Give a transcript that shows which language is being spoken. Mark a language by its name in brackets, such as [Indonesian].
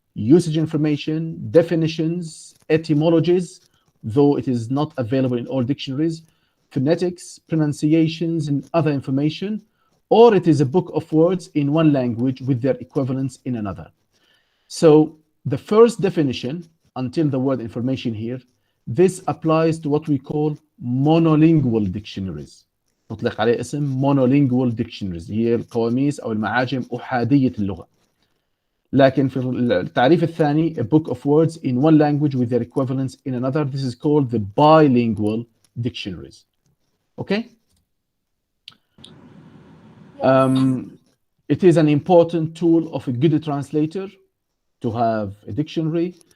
[English] Usage information, definitions, etymologies, though it is not available in all dictionaries, phonetics, pronunciations, and other information, or it is a book of words in one language with their equivalents in another. So the first definition, until the word information here, this applies to what we call monolingual dictionaries. [Arabic] نطلق عليه اسم monolingual dictionaries، هي القواميس أو المعاجم أحادية اللغة. لكن في التعريف الثاني [English] a book of words in one language with their equivalents in another, this is called the bilingual dictionaries. Okay? It is an important tool of a good translator to have a dictionary.